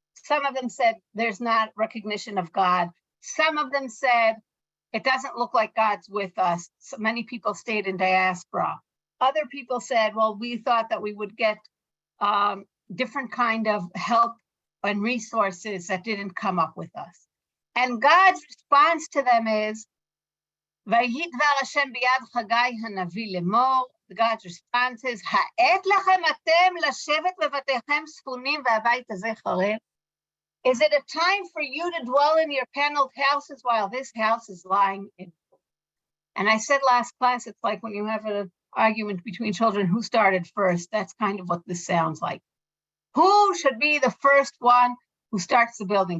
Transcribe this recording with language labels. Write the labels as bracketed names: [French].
[English] Some of them said there's not recognition of God. Some of them said it doesn't look like God's with us. So many people stayed in diaspora. Other people said, well, we thought that we would get different kind of help and resources that didn't come up with us. And God's response to them is, [Hebrew] ויהי דבר השם ביד חגי הנביא לאמור, [English] God's response is, [Hebrew] העת לכם אתם לשבת בבתיכם ספונים והבית הזה חרב? [English] Is it a time for you to dwell in your paneled houses while this house is lying in? And I said last class, it's like when you have an argument between children, who started first? That's kind of what this sounds like. Who should be the first one who starts the building?